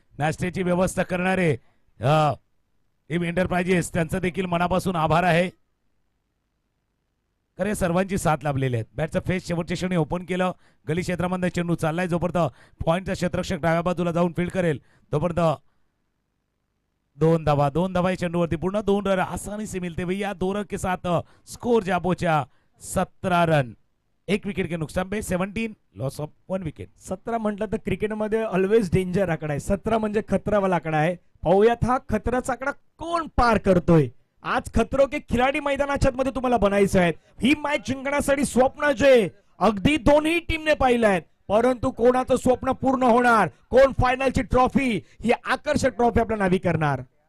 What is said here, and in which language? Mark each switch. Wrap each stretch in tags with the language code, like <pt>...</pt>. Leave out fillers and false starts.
<mr>नाश्त्याची व्यवस्था करणारे एम एंटरप्राइजेस, त्यांचं देखील मनापासून आभार आहे. खरे सर्वांची साथ लाभलेली आहेत. बॅटचा फेस शेवटच्या क्षणी ओपन केलं. गली क्षेत्रामध्ये चेंडू चाललाय, जोपर्यंत पॉईंटचा क्षेत्ररक्षक डाव्या बाजूला जाऊन फील्ड करेल तोपर्यंत 2 धावा या चेंडूवरती पूर्ण</mr> <hi>2 रन आसानी से मिलते भैया. 2 रन के साथ स्कोर जा पहुंचा 17 रन. 1 विकेट के नुकसान पे 17</hi> <en>Loss of 1 wicket.</en> <mr>17 म्हटलं तर क्रिकेटमध्ये ऑलवेज डेंजर आकडा आहे. 17 म्हणजे खतरावाला आकडा आहे. पाहूयात हा खतराचा आकडा कोण पार करतोय. आज खतरो के खिलाडी मैदानाच्या मध्ये तुम्हाला बनायचं आहे. ही मॅच जिंकण्यासाठी स्वप्न जे अगदी दोन्ही टीमने पाहिलं आहेत, परंतु कोणाचं स्वप्न पूर्ण होणार, कोण फायनलची ट्रॉफी, ही आकर्षक ट्रॉफी आपल्या नावी करणार.</mr>